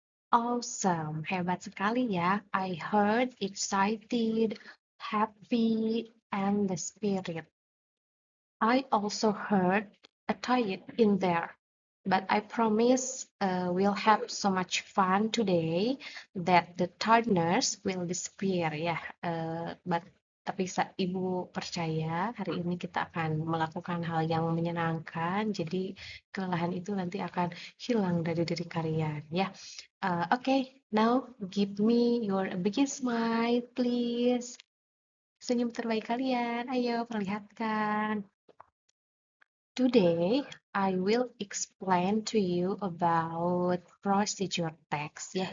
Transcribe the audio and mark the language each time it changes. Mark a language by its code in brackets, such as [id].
[en] Awesome, [id] hebat sekali ya. [en] I heard excited, happy, and the spirit. I also heard a tired in there. But I promise we'll have so much fun today that the tiredness will disappear ya. [id] Tapi Ibu percaya hari ini kita akan melakukan hal yang menyenangkan. Jadi kelelahan itu nanti akan hilang dari diri kalian ya. [en] Okay, now give me your biggest smile please. [id] Senyum terbaik kalian. Ayo perlihatkan. [en] Today, I will explain to you about procedure text ya.